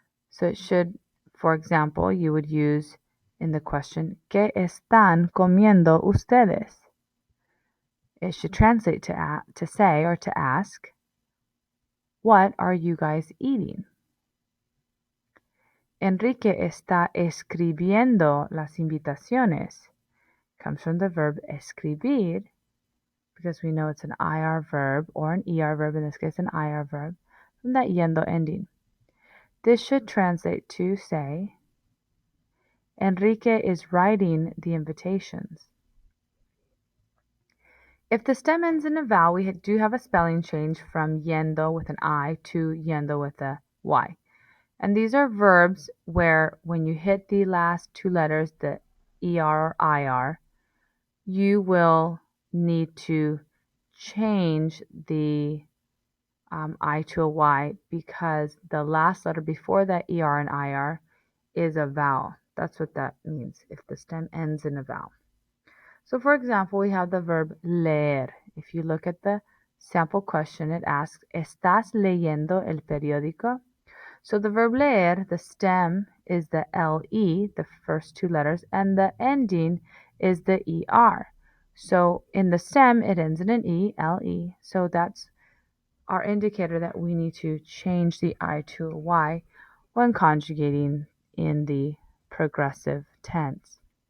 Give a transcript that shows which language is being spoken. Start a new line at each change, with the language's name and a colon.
English: So it should, for example, you would use in the question,
Spanish: ¿Qué están comiendo ustedes?
English: It should translate to say or to ask, what are you guys eating?
Spanish: Enrique está escribiendo las invitaciones.
English: Comes from the verb escribir, because we know it's an IR verb or an ER verb, in this case an IR verb, from that yendo ending. This should translate to say, Enrique is writing the invitations. If the stem ends in a vowel, we do have a spelling change from yendo with an I to yendo with a Y. And these are verbs where when you hit the last two letters, the ER or IR, you will need to change the I to a Y, because the last letter before that ER and IR is a vowel. That's what that means if the stem ends in a vowel. So for example, we have the verb leer. If you look at the sample question, it asks,
Spanish: ¿Estás leyendo el periódico?
English: So the verb leer, the stem is the LE, the first two letters, and the ending is the ER. So in the stem, it ends in an E, LE. So that's our indicator that we need to change the I to a Y when conjugating in the progressive tense.